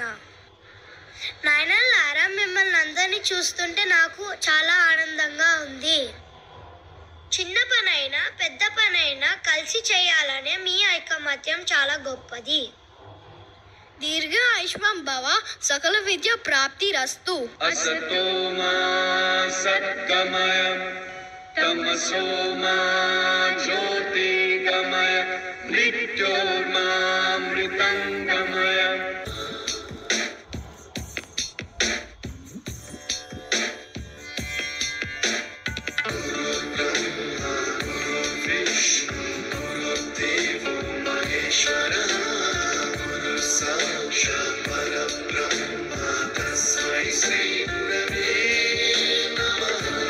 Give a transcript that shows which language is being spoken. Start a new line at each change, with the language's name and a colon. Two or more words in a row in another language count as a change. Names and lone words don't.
Telugu: నాయనల్లారా, మిమ్మల్ని అందరినీ చూస్తుంటే నాకు చాలా ఆనందంగా ఉంది. చిన్న పనైనా పెద్ద పనైనా కలిసి చేయాలనే మీ ఐకమత్యం చాలా గొప్పది.
Sanskrit: దీర్ఘ ఆయుష్మాన్ భవ, సకల విద్య ప్రాప్తి రస్తు. असतो मा सद्गमय तमसो मा ज्योतिर्गमय मृत्योर्मामृतंगमय. विष्णु गुरुदेवो महेश्वरः गुरु साक्षात् परब्रह्म तस्मै श्री गुरवे नमः.